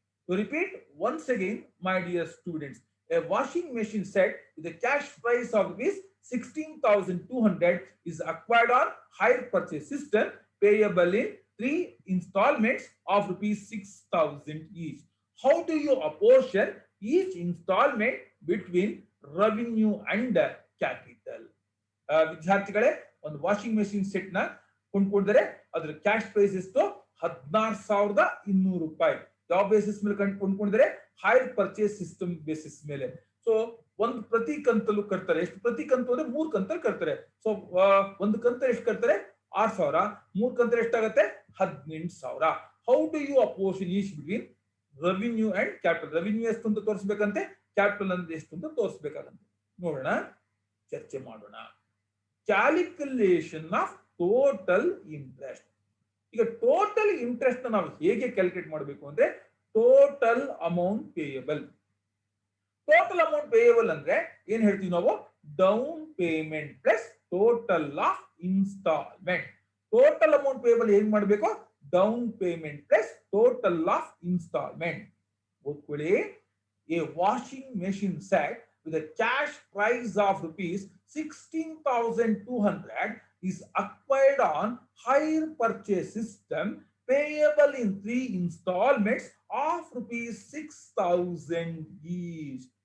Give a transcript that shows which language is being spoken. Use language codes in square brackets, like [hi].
[en] To repeat once again, my dear students, a washing machine set with a cash price of rupees 16,200 is acquired on hire purchase system payable in 3 installments of rupees 6,000 each. How do you apportion each installment between revenue and capital? [kn] ವಿದ್ಯಾರ್ಥಿಗಳೇ, ಒಂದು washing machine set ನ ಕೊಂಡ್ಕೊಂಡ್ರೆ ಅದರ cash prize ಎಷ್ಟು 16,200 ರೂಪಾಯಿ. ಯಾವ basis ಮೇಲೆ ಕೊಂಡ್ಕೊಂಡಿದ್ದಾರೆ, hire purchase system basis ಮೇಲೆ. So ಒಂದು ಪ್ರತಿ ಕಂತಲ್ಲೂ ಕಟ್ತಾರೆ. ಎಷ್ಟು ಪ್ರತಿ ಕಂತು ಅಂದ್ರೆ 3 ಕಂತಲ್ಲಿ ಕಟ್ತಾರೆ. ಸೊ ಒಂದು ಕಂತ ಎಷ್ಟು ಕಟ್ತಾರೆ, 6,000. 3 ಕಂತಲ್ಲಿ ಎಷ್ಟಾಗುತ್ತೆ, 18,000. [en] How do you apportion each between revenue and capital? [kn] Revenue ಎಷ್ಟು ಅಂತ ತೋರಿಸ್ಬೇಕಂತೆ, ಕ್ಯಾಪಿಟಲ್ ಅಂದ್ರೆ ಎಷ್ಟು ಅಂತ ತೋರಿಸ್ಬೇಕಾಗಂತೆ. ನೋಡೋಣ, ಚರ್ಚೆ ಮಾಡೋಣ. [en] Calculation of total interest. [kn] ಈಗ ಟೋಟಲ್ ಇಂಟ್ರೆಸ್ಟ್ ನಾವು ಹೇಗೆ ಕ್ಯಾಲ್ಕುಲೇಟ್ ಮಾಡಬೇಕು ಅಂದ್ರೆ, total amount payable. Total amount payable ಅಂದ್ರೆ ಏನ್ ಹೇಳ್ತೀವಿ ನಾವು, [en] Down payment plus total of instalment. [kn] Total amount payable ಏನ್ ಮಾಡಬೇಕು, [en] Down payment plus total of instalment. ಓದ್ಕೊಳ್ಳಿ, a washing machine set with a cash price of rupees 16,200 is acquired on hire purchase system payable in 3 installments of rupees 6,000 each.